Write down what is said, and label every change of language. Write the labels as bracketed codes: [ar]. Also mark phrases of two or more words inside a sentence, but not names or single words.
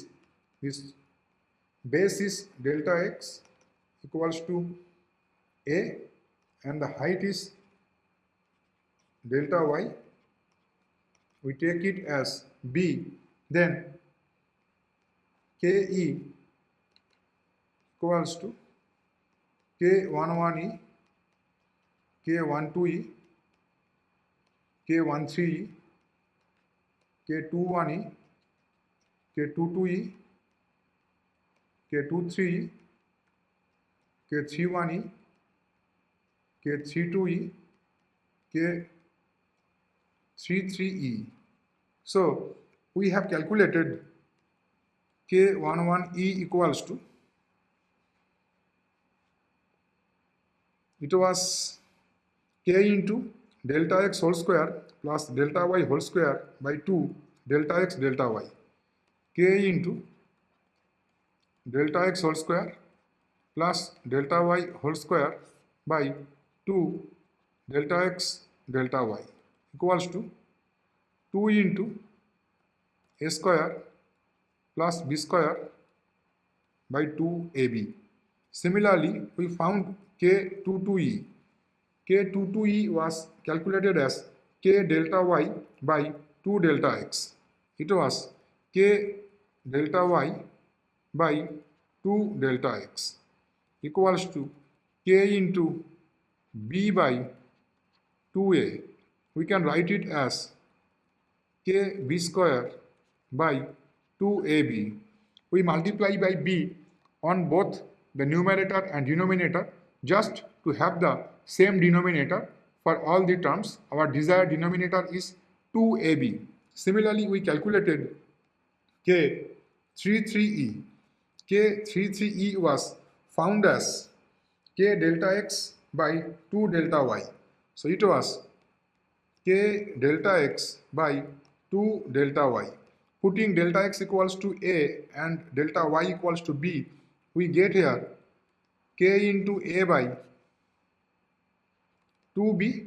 [en] base is delta x equals to a and the height is delta y, we take it as b, then ke equals to k11e, k12e, k13e, k21e, k22e, k23e, k31e, k32e, k33e. So we have calculated k11e equals to, it was k into delta x whole square plus delta y whole square by 2 delta x delta y, k into delta x whole square plus delta y whole square by 2 delta x delta y equals to 2 into a square plus b square by 2ab. Similarly, we found k22e. k22e was calculated as k delta y by 2 delta x. It was k delta y by 2 delta x equals to k into b by 2a. We can write it as kb square by 2ab. We multiply by b on both the numerator and denominator just to have the same denominator for all the terms. Our desired denominator is 2ab. Similarly, we calculated k33e. k33e was found as k delta x by 2 delta y. So it was k delta x by 2 delta y. Putting delta x equals to a and delta y equals to b, we get here k into a by 2b.